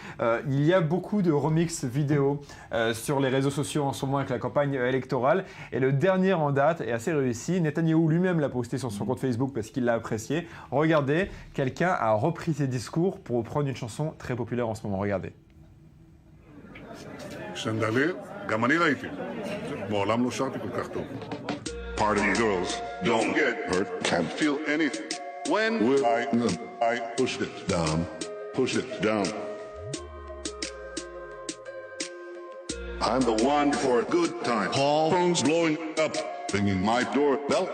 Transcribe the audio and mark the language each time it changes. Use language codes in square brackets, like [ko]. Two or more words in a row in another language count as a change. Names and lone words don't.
[fr] Il y a beaucoup de remix vidéo sur les réseaux sociaux en ce moment avec la campagne électorale, et le dernier en date est assez réussi. Netanyahou lui-même l'a posté sur son compte Facebook parce qu'il l'a apprécié. Regardez, quelqu'un a repris ses discours pour reprendre une chanson très populaire en ce moment. Regardez. [he] גם אני ראיתי, מעולם לא שרתי כל כך טוב. [en] Party girls don't get hurt, can't feel anything. When I push it down, I'm the one for a good time. All phones blowing up, ringing my doorbell.